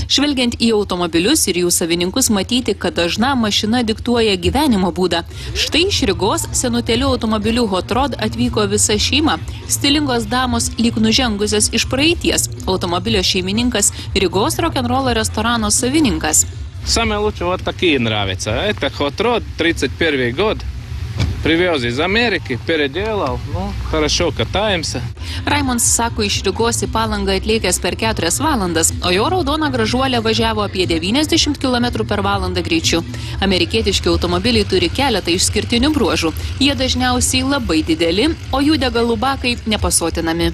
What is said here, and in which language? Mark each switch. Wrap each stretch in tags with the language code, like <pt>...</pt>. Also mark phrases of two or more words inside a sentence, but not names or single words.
<lt>Žvelgiant į automobilius ir jų savininkus matyti, kad dažna mašina diktuoja gyvenimo būdą. Štai iš Rygos senutėlių automobilių Hot Rod atvyko visa šeima. Stilingos damos lyg nužengusios iš praeities. Automobilio šeimininkas Rygos rock'n'roll restorano savininkas.</lt> <ru>Самое лучшее вот такие нравятся. Это Hot Rod, 31 год. Привез из Америки, переделал, хорошо катаемся.</ru> <lt>Raimons sako, iš Rygos į Palangą atleikęs per 4 valandas, o jo raudona gražuolė važiavo apie 90 km/h greičiu. Amerikietiški automobiliai turi keletą išskirtinių bruožų. Jie dažniausiai labai dideli, o jų degalų bakai nepasotinami.</lt>